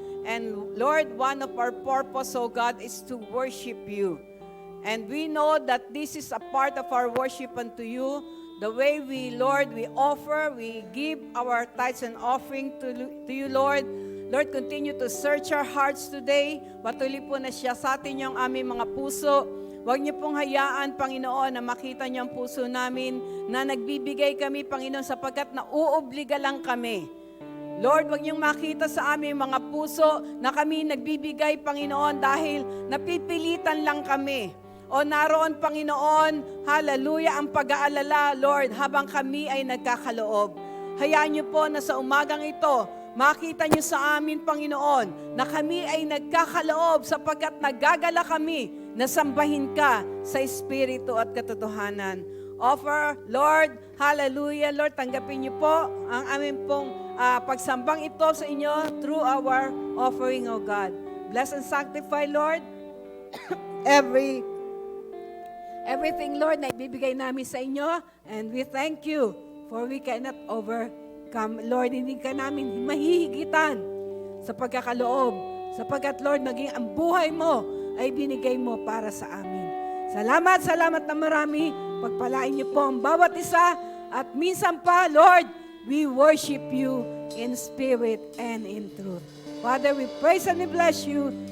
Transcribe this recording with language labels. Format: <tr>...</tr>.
<en>And Lord, one of our purpose, oh God, is to worship you. And we know that this is a part of our worship unto you. The way we, Lord, we offer, we give our tithes and offering to you, Lord. Lord, continue to search our hearts today.</en> <tl>Patuloy po na siya sa atin yung aming mga puso. Huwag niyo pong hayaan, Panginoon, na makita niyo ang puso namin na nagbibigay kami, Panginoon, sapagkat nauobliga lang kami. Lord, huwag niyong makita sa aming mga puso na kami nagbibigay, Panginoon, dahil napipilitan lang kami. O naroon, Panginoon, hallelujah, ang pag-aalala, Lord, habang kami ay nagkakaloob. Hayaan niyo po na sa umagang ito, makita niyo sa amin, Panginoon, na kami ay nagkakaloob sapagkat nagagala kami na sambahin ka sa Espiritu at katotohanan. Offer, Lord, hallelujah, Lord, tanggapin niyo po ang aming pong pagsambang ito sa inyo</tl> <en>through our offering, O God. Bless and sanctify, Lord, everything, Lord,</en> <tl>na ibibigay namin sa inyo.</tl> <en>And we thank you for we cannot overcome.</en> <tl>Lord, hindi ka namin mahihigitan sa pagkakaloob. Sapagkat, Lord, maging ang buhay mo ay binigay mo para sa amin. Salamat na marami. Pagpalain niyo po ang bawat isa. At minsan pa,</tl> <en>Lord, we worship you in spirit and in truth. Father, we praise and we bless you.</en>